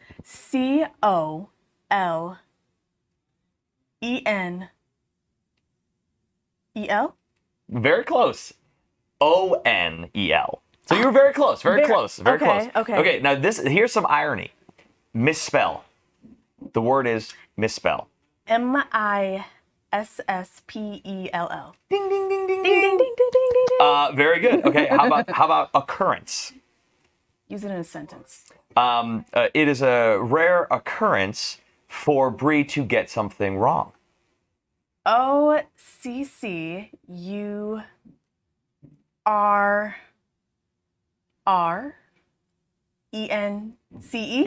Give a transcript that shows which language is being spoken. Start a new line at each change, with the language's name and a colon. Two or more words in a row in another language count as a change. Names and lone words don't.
English: C-O-L-E-N-E-L? Very close. O-N-E-L. So you were very close. Very close. Very close. Okay. Okay. Now here's some irony. Misspell. The word is misspell. M-I-S-S-P-E-L-L. Ding ding ding ding ding ding ding ding ding ding. Very good. Okay. How about occurrence? Use it in a sentence. It is a rare occurrence for Bree to get something wrong. O-C-C-U-R-R-E-N-C-E.